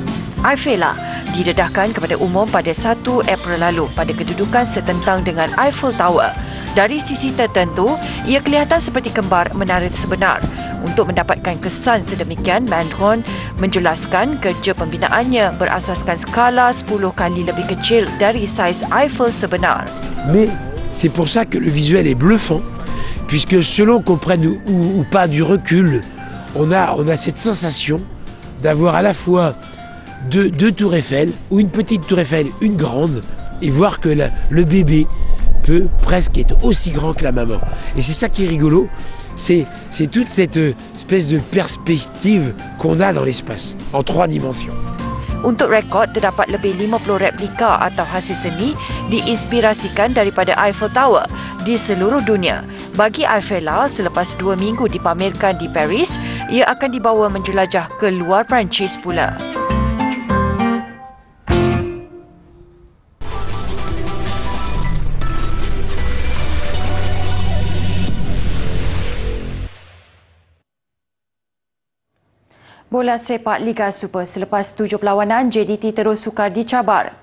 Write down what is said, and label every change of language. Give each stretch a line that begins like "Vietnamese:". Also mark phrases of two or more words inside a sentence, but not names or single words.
Malay: Eiffela didedahkan kepada umum pada 1 April lalu pada kedudukan setentang dengan Eiffel Tower. Dari sisi tertentu, ia kelihatan seperti kembar menara sebenar. Untuk mendapatkan kesan sedemikian, Mandron menjelaskan kerja pembinaannya berasaskan skala 10 kali lebih kecil dari saiz Eiffel sebenar.
French: Mais c'est pour ça que le visuel est bluffant, puisque selon qu'on prenne ou pas du recul, on a cette sensation d'avoir à la fois deux tours Eiffel, ou une petite tour Eiffel, une grande, et voir que le bébé peut presque être aussi grand que la maman. Et c'est ça qui est rigolo, c'est toute cette espèce de perspective qu'on a dans l'espace, en 3 dimensions.
Malay: Untuk rekod, terdapat lebih 50 replika atau hasil seni diinspirasikan daripada Eiffel Tower di seluruh dunia. Bagi Eiffela, selepas 2 minggu dipamerkan di Paris, ia akan dibawa menjelajah ke luar Perancis pula. Bola sepak Liga Super, selepas 7 perlawanan, JDT terus sukar dicabar.